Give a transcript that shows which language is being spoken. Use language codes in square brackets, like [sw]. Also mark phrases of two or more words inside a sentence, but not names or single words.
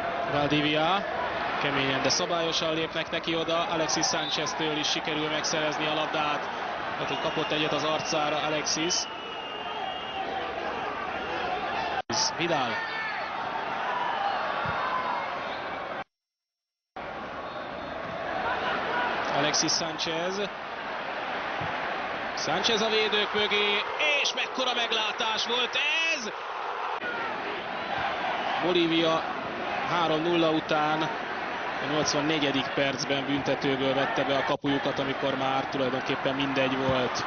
[hu] Valdivia keményen, de szabályosan lépnek neki oda. Alexis Sánchez-től is sikerül megszerezni a labdát. Tehát, hogy kapott egyet az arcára Alexis. Vidal. Alexis Sánchez. Sánchez a védők mögé, és mekkora meglátás volt ez! Bolívia 3-0 után a 84. percben büntetőből vette be a kapujukat, amikor már tulajdonképpen mindegy volt.